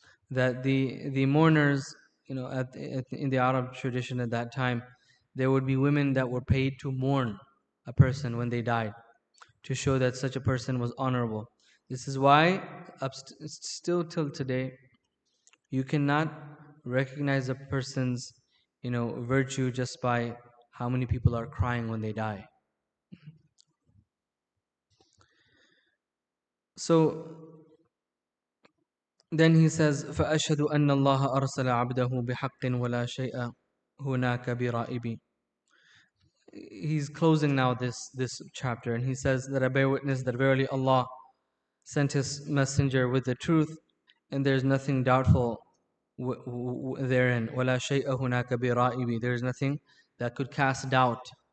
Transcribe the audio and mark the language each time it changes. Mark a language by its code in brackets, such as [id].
[en] That the mourners, in the Arab tradition at that time, there would be women that were paid to mourn a person when they died, to show that such a person was honorable. This is why, still till today, you cannot recognize a person's, virtue just by how many people are crying when they die. So then he says, [ar] فَأَشْهَدُ أَنَّ اللَّهَ أَرْسَلَ عَبْدَهُ بِحَقٍّ وَلَا شَيْءَ هُنَاكَ بِرَائِبٍ. [en] He's closing now this chapter, and he says that I bear witness that verily Allah sent His messenger with the truth, and there's nothing doubtful therein. [ar] وَلَا شَيْءَ هُنَاكَ بِرَائِبِ. [en] There is nothing that could cast doubt.